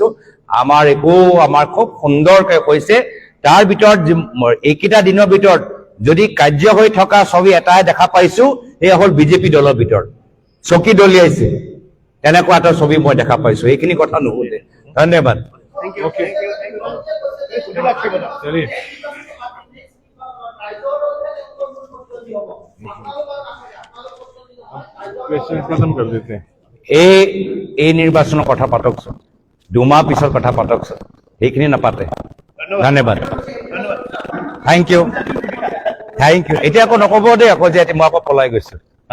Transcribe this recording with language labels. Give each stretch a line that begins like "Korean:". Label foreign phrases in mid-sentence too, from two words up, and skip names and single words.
Assamese: আমাৰ খুব সুন্দৰকৈ হৈছে। তাৰ ভিতৰত এইকেইটা দিনৰ ভিতৰত যদি কাৰ্য হৈ থকা ছবি এটাই দেখা পাইছো, এয়া হ'ল বিজেপি দলৰ ভিতৰত চকী দলিয়াইছে, তেনেকুৱা এটা ছবি মই দেখা পাইছো। এইখিনি কথা নুশুধে। ধন্যবাদ।
Hindi: चलिए क्वेश्चन खत्म कर देते हैं।
Assamese: এই নিৰ্বাচনৰ কথা পাতকচোন, 2 মাহ পিছৰ কথা পাতকচোন, সেইখিনি নাপাতে। ধন্যবাদ।
English: thank you.
Assamese: এতিয়া আকৌ নক'ব দেই আকৌ যে মই আকৌ পলাই গৈছো।